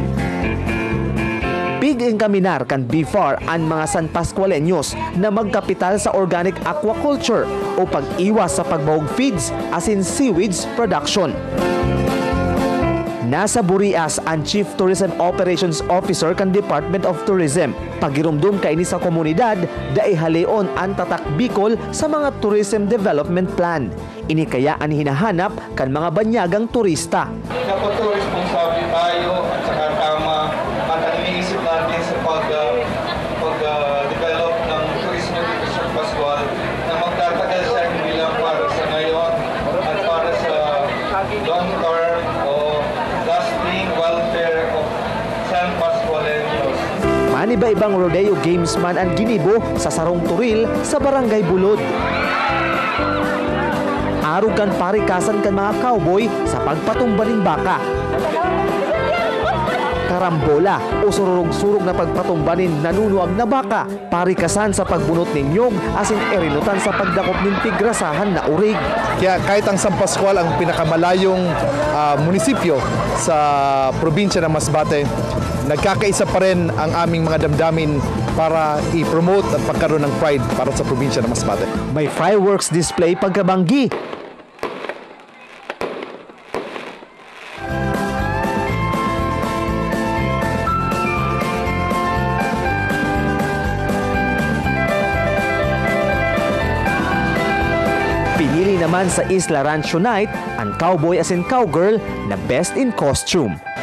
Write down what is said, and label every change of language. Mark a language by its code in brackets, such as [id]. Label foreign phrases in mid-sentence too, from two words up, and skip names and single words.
[bik] Big kaminar kan BIFAR ang mga San Pascualeños na magkapital sa [en] organic aquaculture [bik] o pag-iwas sa pagbahog feeds asin [en] seaweeds production. [bik] Nasa Burias ang [en] Chief Tourism Operations Officer [bik] kan Department of Tourism. Pagirumdum kaini sa komunidad, daihaleon ang Tatak Bicol sa mga Tourism Development Plan. Ini kaya ang hinahanap kan mga banyagang turista. [tl] Dapat responsable tayo at saka tama at ang iniisip natin sa pag-develop ng turismo dito sa Pascual na magtatagal siya hindi lang para sa ngayon at para sa [en] long term [tl] o [en] lasting welfare of San Pascualeños. [bik] Maniba-ibang rodeo games man ang ginibo sa Sarong Turil sa Barangay Bulod. Arog kan parikasan kan mga cowboy sa pagpatumbaling baka. Karambola o sururog-surog na pagpatumbanin nanunuag na baka, parikasan sa pagbunot ng nyog asin erinutan sa pagdakop ng tigrasahan na urig. [tl] Kaya kahit ang San Pascual ang pinakamalayong munisipyo sa probinsya ng Masbate, nagkakaisa pa rin ang aming mga damdamin para i-promote at pagkaroon ng pride para sa probinsya ng Masbate. [bik] May [en] fireworks display [bik] pagkabanggi. Pinili naman sa Isla Rancho Night ang cowboy asin cowgirl na [en] best in costume.